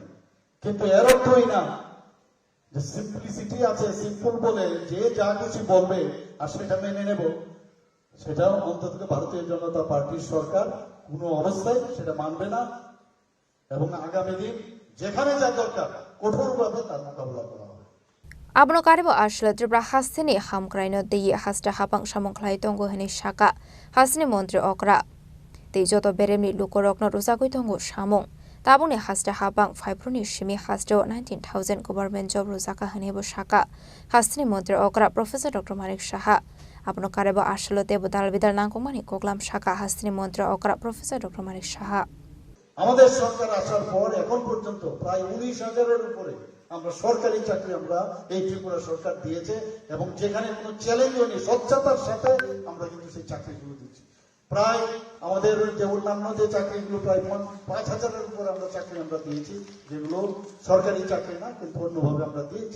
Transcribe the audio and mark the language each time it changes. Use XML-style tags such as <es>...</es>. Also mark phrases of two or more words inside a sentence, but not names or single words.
<bn>কিন্তু এর অর্থই না যে সিম্পলিসিটি আছে, সিম্পল বলে যে যা কিছু বলবে আর সেটা মেনে নেব, সেটাও অন্তত ভারতীয় জনতা পার্টির সরকার কোনো অবস্থায় সেটা মানবে না। এবং আগামী দিন যেখানে যা দরকার কঠোরভাবে তার মোকাবিলা করা হবে।</bn> <trp>Abno Karibo Arshla Tripura Hasini Hamkraino Dei Hasta Habang Shamonklai Tongo Hani Shaka Hasni Montri Okra Dei Joto Beremi Lukorokno Rusakui Tongo Shamong Tabuni Hasta Habang Fibroni Shimi Hasto 19,000</trp> <en>government job</en> <trp>Rusaka Hanebo Shaka Hasni Montri Okra Professor Dr. Manik Shaha Abno Karibo Arshla Debu Dalvidal Nangomani Koglam Shaka Hasni Montri Okra Professor Dr. Manik Shaha</trp> <bn>আমাদের সরকার আসার পর এখন পর্যন্ত প্রায় 19,000-এর উপরে আমরা সরকারি চাকরি আমরা এই ত্রিপুরা সরকার দিয়েছে এবং যেখানে কোনো চ্যালেঞ্জ নেই স্বচ্ছতার সাথে আমরা কিন্তু সেই চাকরিগুলো দিচ্ছি। প্রায় আমাদের যে অন্যান্য যে চাকরিগুলো প্রায় 5,000-এর উপরে আমরা চাকরি আমরা দিয়েছি, যেগুলো সরকারি চাকরি না কিন্তু অন্যভাবে আমরা দিয়েছি।</bn>